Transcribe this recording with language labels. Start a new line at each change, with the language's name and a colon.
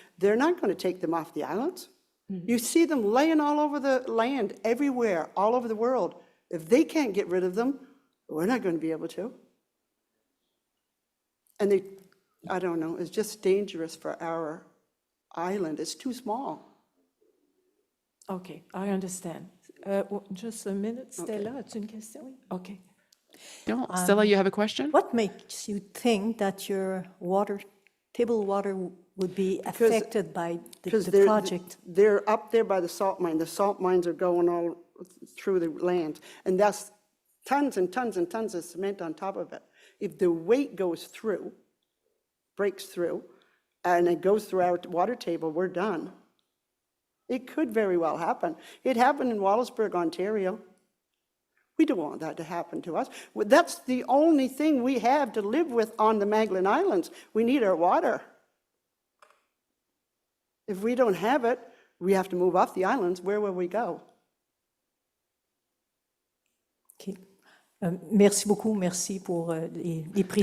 English: They're not going to take them off the islands. You see them laying all over the land, everywhere, all over the world. If they can't get rid of them, we're not going to be able to. And I don't know, it's just dangerous for our island. It's too small. Okay, I understand. Just a minute, Stella,
French: as-tu une question?
English: Okay. Stella, you have a question? What makes you think that your table water would be affected by the project? They're up there by the salt mine. The salt mines are going all through the land, and that's tons and tons and tons of cement on top of it. If the weight goes through, breaks through, and it goes through our water table, we're done. It could very well happen. It happened in Wallaceburg, Ontario. We don't want that to happen to us. That's the only thing we have to live with on the Magdalen Islands. We need our water. If we don't have it, we have to move off the islands. Where will we go? Okay. Merci beaucoup, merci pour les précisions.